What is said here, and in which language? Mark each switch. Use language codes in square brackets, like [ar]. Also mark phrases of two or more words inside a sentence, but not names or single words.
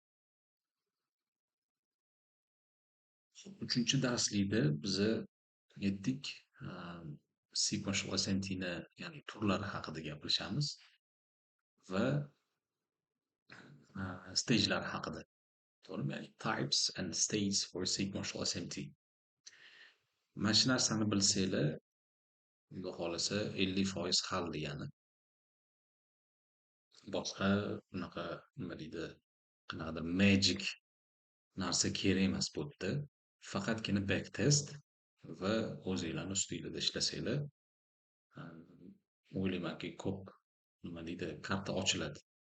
[uz] 3-darslikda biza aytdik, [en] sequential SMT'ni, [uz] ya'ni turlari haqida gaplashamiz va stage'lar haqida. To'g'rimi? Ya'ni [en] types and stages for sequential SMT. [uz] Mana shu narsani bilsanglar, Xudo xolisa 50% hal degani. Boshqa bunaqa nima deydi, qanaqadir magic narsa kerak emas bu yerda. Faqatgina backtest va o'zinglarni ustinglarda ishlasanglar, o'ylaymanki ko'p nima deydi, karta ochiladi.